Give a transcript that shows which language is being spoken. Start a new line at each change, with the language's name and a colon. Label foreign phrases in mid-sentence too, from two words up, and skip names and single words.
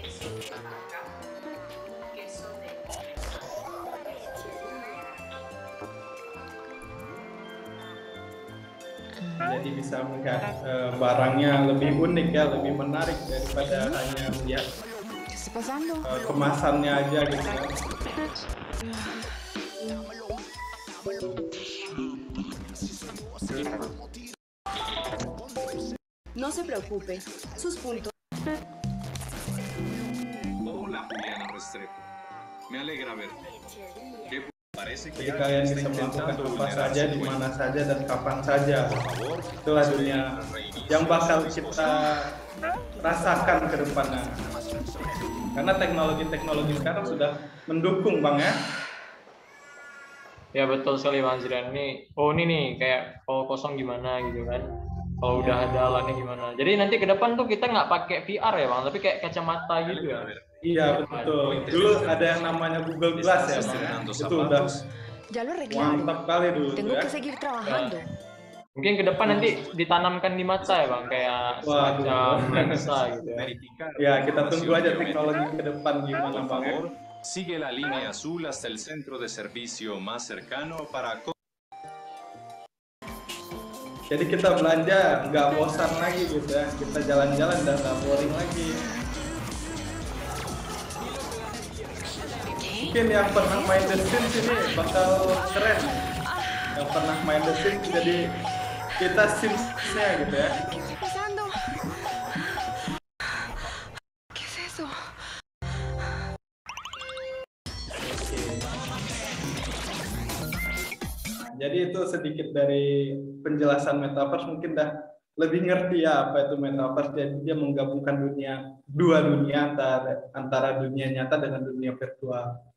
Indonesian: Jadi bisa melihat barangnya lebih unik ya, lebih menarik daripada hanya melihat kemasannya aja gitu kan.
Spanish: No se preocupe, sus puntos. Hola, Juliana Restrepo. Me alegra verte. Parece que
Indonesian: Jadi kalian bisa melakukan apa saja, di mana saja, dan kapan saja. Itulah dunia yang bakal kita rasakan ke depannya. Karena teknologi sekarang sudah mendukung Bang ya. Ya betul sekali Bang Zidan. Ini nih kayak kalau kosong gimana gitu kan. Kalau udah ada alatnya gimana. Jadi nanti ke depan tuh kita nggak pakai VR ya Bang, tapi kayak kacamata gitu ya. Iya betul. Dulu ada yang namanya Google Glass ya Bang ya. Itu udah
Spanish: Ya lo arreglaron.
Indonesian: mantap kali dulu
Spanish: Tengo
Indonesian: ya.
Spanish: que seguir trabajando.
Indonesian: Mungkin ke depan nanti ditanamkan di mata ya Bang, kayak semacam lensa gitu ya. Ya kita tunggu aja teknologi ke depan gimana
Spanish: Por
Indonesian: Bang ya.
Spanish: favor, sigue la línea azul hasta el centro de servicio más cercano para...
Indonesian: Jadi kita belanja nggak bosan lagi gitu ya. Kita jalan-jalan dan nggak boring lagi. Mungkin yang pernah main The Sims ini bakal keren. Yang pernah main The Sims jadi kita Sims-nya gitu ya.
Spanish: ¿Qué está pasando? ¿Qué es eso?
Indonesian: Jadi itu sedikit dari penjelasan metaverse, mungkin dah lebih ngerti ya apa itu metaverse. Jadi dia menggabungkan dua dunia antara dunia nyata dengan dunia virtual.